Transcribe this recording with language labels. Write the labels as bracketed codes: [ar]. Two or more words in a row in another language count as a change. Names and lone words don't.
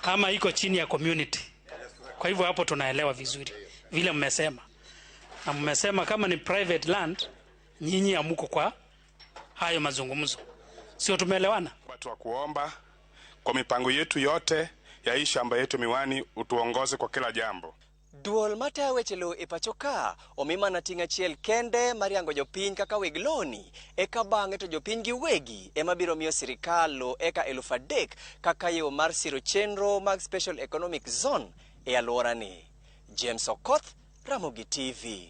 [sw] ama iko chini ya community. Kwa hivyo hapo tunaelewa vizuri vile mmesema, na mmesema kama ni [en] private land, [sw] nyinyi amuko kwa hayo mazungumzo, sio? Tumeelewana? Watu wa kuomba kwa mipango yetu yote ya hii shamba yetu miwani, utuongoze kwa kila jambo. [luo] Duol mata weche lo e pacho ka omima na tinga chiel kende mariango jopiny kaka weg loni eka bang'e to jopiny gi wegi ema biro miyo sirikal lo eka 3,000 kaka yo mar siro chenro mag [en] special economic zone [luo] e alworani. James Okoth, Ramogi TV.